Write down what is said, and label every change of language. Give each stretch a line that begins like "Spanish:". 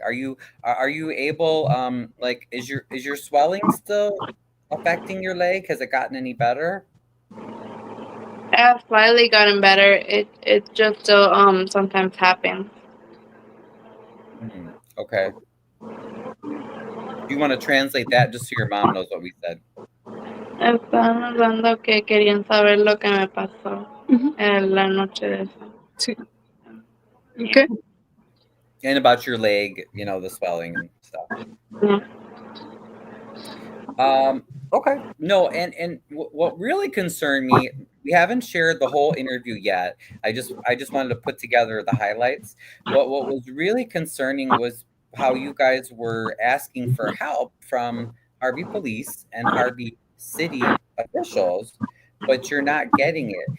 English: Are you able like is your swelling still affecting your leg? Has it gotten any better? It has slightly gotten better. It just still sometimes happens. Okay. Do you want to translate that just so your mom knows what we said?
Spanish: Estaban hablando que querían saber lo que me pasó en la noche de eso. Sí. Okay.
English: And about your leg, the swelling and stuff. Yeah. Okay. No, and what really concerned me, we haven't shared the whole interview yet. I just wanted to put together the highlights. What was really concerning was how you guys were asking for help from Harvey police and Harvey city officials, but you're not getting it.